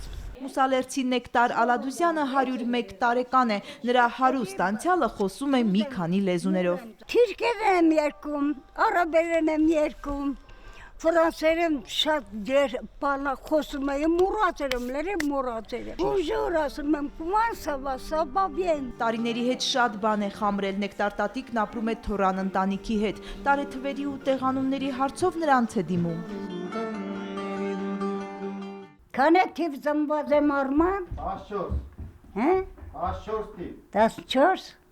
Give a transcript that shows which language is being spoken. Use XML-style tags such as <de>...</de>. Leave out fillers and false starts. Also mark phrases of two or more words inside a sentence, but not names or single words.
<hy>Մուսալերցի Նեկտար Ալադուզյանը 101 տարեկան է, նրա հարուստ անցյալը խոսում է մի քանի լեզուներով։ Թուրքերեն եմ երկում, արաբերեն եմ երկում, ֆրանսերեն շատ դեր բանա խոսում եմ, մուրացերեմ։ Bonjour ասում եմ,</hy> <fr>comment ça va, ça va bien։</fr> <hy>Տարիների հետ շատ բան է խամրել, Նեկտար տատիկն ապրում է Թորան ընտանիքի հետ, տարեթվերի ու տեղանունների հարցով նրանց է դիմում։ Քանի թիվ ծնված եմ արման։ 14 թիվ։ 14</hy>